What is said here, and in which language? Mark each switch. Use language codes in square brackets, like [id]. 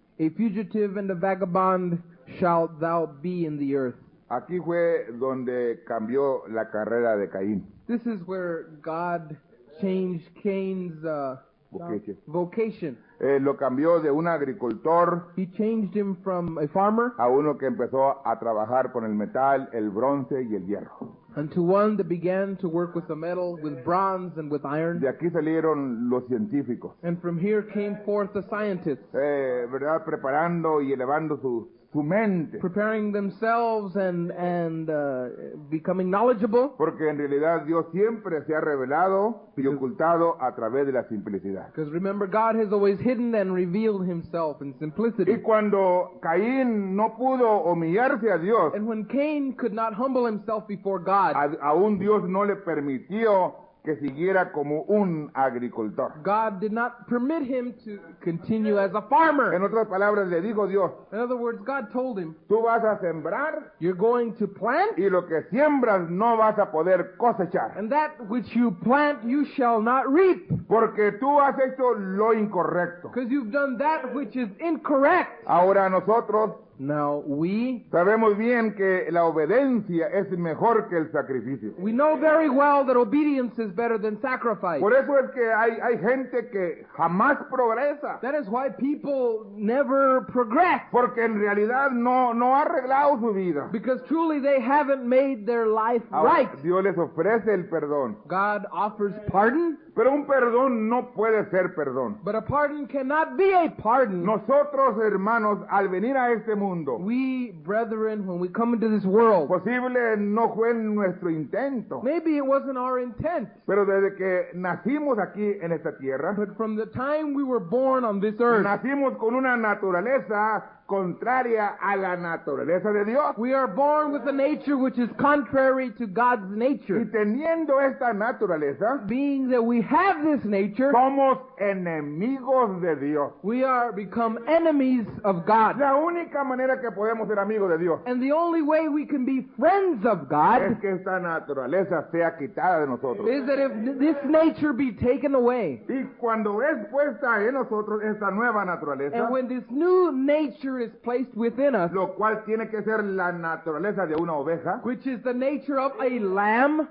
[en] A fugitive and a vagabond shalt thou be in the earth. [es] Aquí fue donde cambió la carrera de Caín. [en] This is where God changed Cain's vocation. [es] Lo cambió de un agricultor [en] He changed him from a farmer [es] a uno que empezó a trabajar con el metal, el bronce y el hierro. [en] unto one that began to work with the metal, with bronze and with iron. [es] De aquí salieron los científicos, [en] And from here came forth the scientists, [es] ¿verdad? Preparando y elevando su mente. [en] preparing themselves and becoming knowledgeable. [es] Porque en realidad Dios siempre se ha revelado y ocultado a través de la simplicidad. [en] Because remember, God has always hidden and revealed himself in [es] Y [en] simplicity. [es] cuando Caín no pudo humillarse a Dios, [en] And when Cain could not humble himself before God, [es] aún Dios no le permitió que siguiera como un agricultor. [en] God did not permit him to continue as a farmer. [es] En otras palabras, le dijo Dios, [en] In other words, God told him, [es] tú vas a sembrar [en] you're going to plant, [es] y lo que siembras no vas a poder cosechar. [en] and that which you plant you shall not reap, [es] Porque tú has hecho lo incorrecto. [en] because you've done that which is incorrect. [es] Ahora nosotros [en] Now [es] sabemos bien que la obediencia es mejor que el sacrificio. [en] we know very well that obedience is better than sacrifice. [es] Por eso es que hay gente que jamás progresa. [en] That is why people never progress, [es] Porque en realidad no ha arreglado su vida. [en] because truly they haven't made their life [es] Ahora, [en] right. [es] Dios les ofrece el perdón. [en] God offers pardon, [es] Pero un perdón no puede ser perdón. [en] but a pardon cannot be a pardon. [es] Nosotros, hermanos, al venir a este mundo, [en] We, brethren, when we come into this world, [es] posible no fue nuestro intento, [en] maybe it wasn't our intent, [es] pero desde que nacimos aquí en esta tierra, [en] but from the time we were born on this earth, [es] nacimos con una naturaleza contraria a la naturaleza de Dios. [en] we are born with a nature which is contrary to God's [es] Y [en] nature. [es] teniendo esta naturaleza, [en] Being that we have this nature, [es] somos enemigos de Dios. [en] we are become enemies of God. [es] La única manera que podemos ser amigos de Dios [en] And the only way we can be friends of [es] es [en] God [es] que esta naturaleza sea quitada de nosotros. [en] is that if this nature be taken away, [es] Y cuando es puesta en nosotros esta nueva naturaleza, [en] and when this new nature is placed within us, [es] lo cual tiene que ser la naturaleza de una oveja. [en] which is the nature of a lamb.